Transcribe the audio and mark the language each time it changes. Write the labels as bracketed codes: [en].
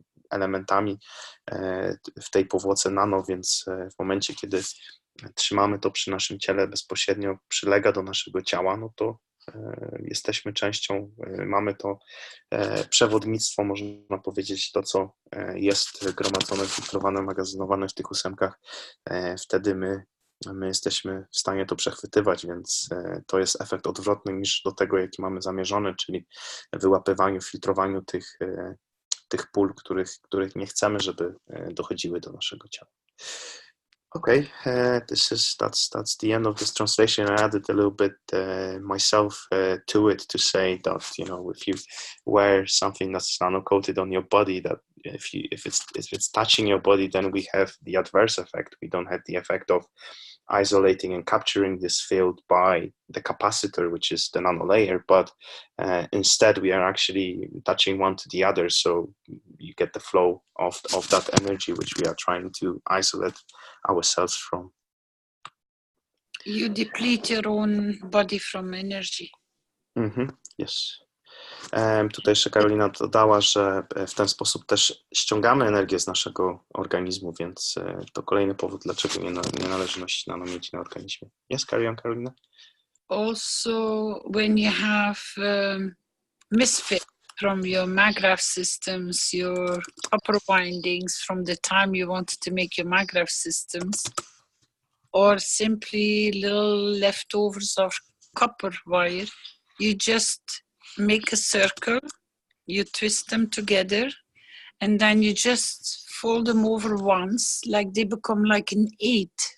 [pl] elementami w tej powłoce nano, więc w momencie, kiedy trzymamy to przy naszym ciele, bezpośrednio przylega do naszego ciała, no to jesteśmy częścią, mamy to przewodnictwo, można powiedzieć, to, co jest gromadzone, filtrowane, magazynowane w tych 8, wtedy my jesteśmy w stanie to przechwytywać, więc to jest efekt odwrotny niż do tego, jaki mamy zamierzony, czyli wyłapywaniu, filtrowaniu tych pól, których nie chcemy, żeby dochodziły do naszego ciała. [en] Okay, that's the end of this translation. I added a little bit myself to it to say that, you know, if you wear something that's nano-coated on your body, that if it's touching your body, then we have the adverse effect. We don't have the effect of isolating and capturing this field by the capacitor, which is the nano layer, but instead we are actually touching one to the other, so you get the flow of that energy which we are trying to isolate ourselves from. You deplete your own body from energy. Yes. [pl] Tutaj jeszcze Karolina dodała, że w ten sposób też ściągamy energię z naszego organizmu, więc to kolejny powód, dlaczego nie należy nosić nanomiedzi na organizmie. [en] Yes, carry on, Karolina. Also, when you have misfit from your maggraph systems, your copper windings from the time you wanted to make your maggraph systems, or simply little leftovers of copper wire, you just make a circle, you twist them together, and then you just fold them over once, like they become like an 8.